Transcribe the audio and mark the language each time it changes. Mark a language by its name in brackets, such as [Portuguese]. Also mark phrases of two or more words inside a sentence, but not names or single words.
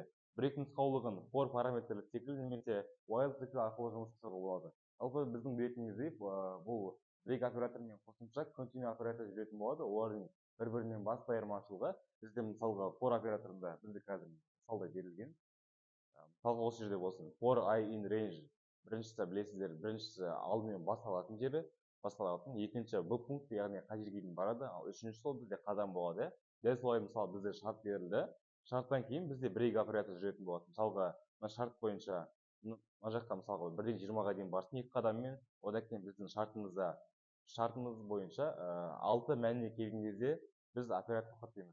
[Kazakh] Брейк нұсқаулығын for параметрлі цикл немесе while цикл арқылы жұмыс жасауға болады. Жалпы біздің білетініміздей бұл брейк операторымен қосымша continue оператор жүретін болады. Олардың бір-бірінен басты айырмашылығы бізде мысалға for операторында бізде қазір мысалда берілген. Мысалға осы жерде болсын. [English] For I in range [Kazakh] біріншісі білесіздер, біріншісі алдымен басталатын жері, басталатын, екінші бұл пункт, яғни қай жерге дейін барады, ал үшіншісі ол бізде қадам болады. Дәл солай мысалы бізде шарт берілді. Шарттан кейін бізде брейк оператор жүретін болады. Мысалға мына шарт бойынша мына жаққа мысалға 1-ден 20-ға дейін барсын 2 қадаммен, одан кейін біздің шартымыз бойынша 6 мәніне келген кезде біз оператор тоқтатамыз.